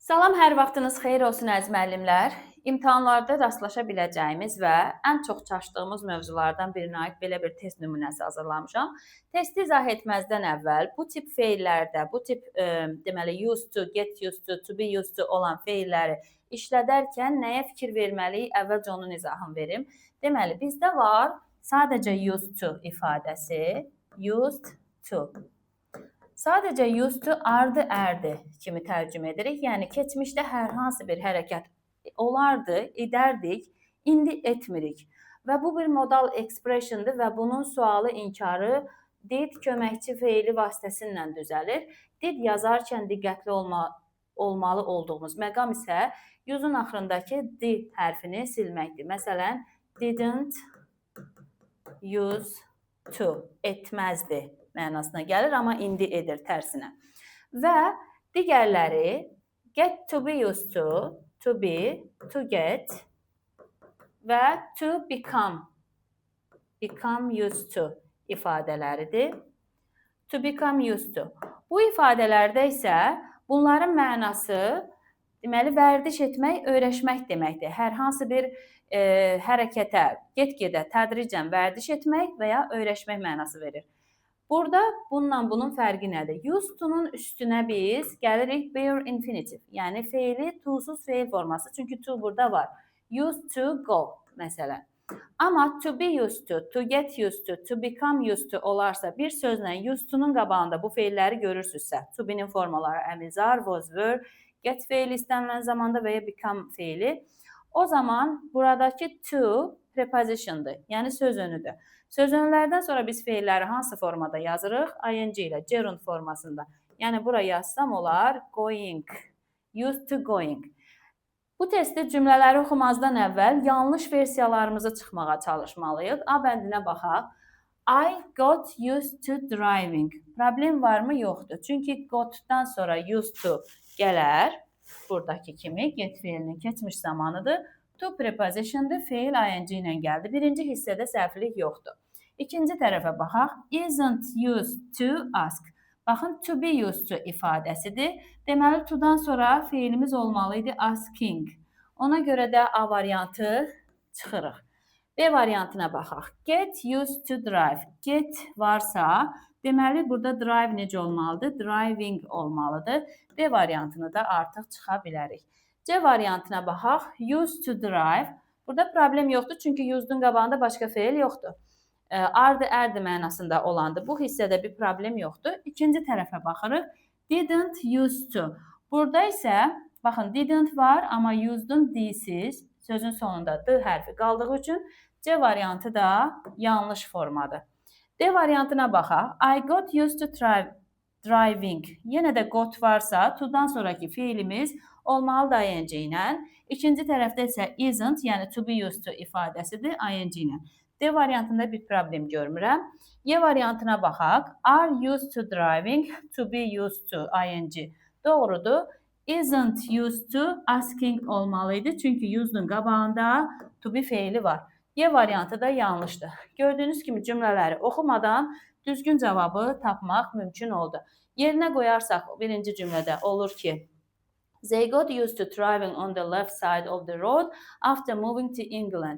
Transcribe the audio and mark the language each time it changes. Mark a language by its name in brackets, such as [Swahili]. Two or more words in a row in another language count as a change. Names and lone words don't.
[Azerbaijani] Salam, hər vaxtınız xeyir olsun əziz müəllimlər. İmtahanlarda rastlaşa biləcəyimiz və ən çox çaşdığımız mövzulardan birinə aid belə bir test nümunəsi hazırlamışam. Testi izah etməzdən əvvəl bu tip feillərdə, bu tip deməli [English] used to, get used to be used to [Azerbaijani] olan feilləri işlədərkən nəyə fikir verməliyik? Əvvəlcə onun izahını verim. Deməli, bizdə var sadəcə [English] used to [Azerbaijani] ifadəsi, [English] used to. [Azerbaijani] Sadəcə [English] used to [Azerbaijani] ardı, ərdi kimi tərcümə edirik. Yəni, keçmişdə hər hansı bir hərəkət olardı, edərdik, indi etmirik. Və bu bir [English] modal expressiondur [Azerbaijani] və bunun sualı, inkarı did köməkçi feili vasitəsilə düzəlir. Did yazarkən diqqətli olmalı olduğumuz məqam isə use'un axırındakı d hərfini silməkdir. Məsələn, [English] didn't use to, [Azerbaijani] etməzdi mənasına gəlir, amma indi edir tərsinə. Və digərləri [English] get to be used to be, to get [Azerbaijani] və [English] to become used to [Azerbaijani] ifadələridir. [English] To become used to. [Azerbaijani] Bu ifadələrdə isə bunların mənası deməli vərdiş etmək, öyrəşmək deməkdir. Hər hansı bir hərəkətə get-gedə tədricən vərdiş etmək və ya öyrəşmək mənası verir. Burada bunun fərqi nədir? [English] Used to-nun [Azerbaijani] üstünə biz gəlirik [English] bare infinitive, [Azerbaijani] yəni feili to-suz feil forması. Çünki to burada var. [English] Used to go, [Azerbaijani] məsələn. Amma [English] to be used to [Azerbaijani] get used to become used to olarsa, bir sözlə used to-nun qabağında bu feilləri görürsünüzsə, [English] to be-nin [Azerbaijani] formaları əmizar, [English] was, were, get [Azerbaijani] feili istənilən zamanda və ya become feili, o zaman buradakı to prepositiondur, yəni söz önüdür. Söz önlərdən sonra biz feilləri hansı formada yazırıq? ING ilə, gerund formasında. Yəni, bura yazsam olar [English] going, used to going. [Azerbaijani] Bu testdə cümlələri oxumazdan əvvəl yanlış versiyalarımızı çıxmağa çalışmalıyıq. A bəndinə baxaq. [English] I got used to driving. [Azerbaijani] Problem varmı? Yoxdur. Çünki gotdan sonra [English] used to [Azerbaijani] gələr. Buradakı kimi get feilinin keçmiş zamanıdır. To prepositiondur, feil ING ilə gəldi. Birinci hissədə səhvlik yoxdur. İkinci tərəfə baxaq. [English] Isn't used to ask. [Azerbaijani] Baxın, [English] to be used to [Azerbaijani] ifadəsidir. Deməli, to-dan sonra feilimiz olmalıydı asking. Ona görə də A variantı çıxırıq. B variantına baxaq. [English] Get used to drive. [Azerbaijani] Get varsa, deməli, burada drive necə olmalıdır? Driving olmalıdır. B variantını da artıq çıxa bilərik. C variantına baxaq. [English] Used to drive. [Azerbaijani] Burada problem yoxdur, çünki used'un qabağında başqa feil yoxdur. Ardı, ərdi mənasında olandır. Bu hissədə bir problem yoxdur. İkinci tərəfə baxırıq. [English] Didn't used to. [Azerbaijani] Burada isə, baxın, didn't var, amma used'un d-siz, sözün sonunda d hərfi qaldığı üçün C variantı da yanlış formadır. D variantına baxaq. [English] I got used to driving. [Azerbaijani] Yenə də got varsa, to-dan sonraki feilimiz olmalıdır ING ilə. İkinci tərəfdə isə isn't, yəni [English] to be used to [Azerbaijani] ifadəsidir ING ilə. D variantında bir problem görmürəm. Y variantına baxaq. [English] Are used to driving, to be used to ING. [Azerbaijani] Doğrudur. [English] Isn't used to asking olmalıydı. [Azerbaijani] Çünki used'un qabağında to be feili var. Y variantı da yanlışdır. Gördüyünüz kimi cümlələri oxumadan düzgün cavabı tapmaq mümkün oldu. Yerinə qoyarsaq birinci cümlədə olur ki, [English] they got used to driving on the left side of the road after moving to England.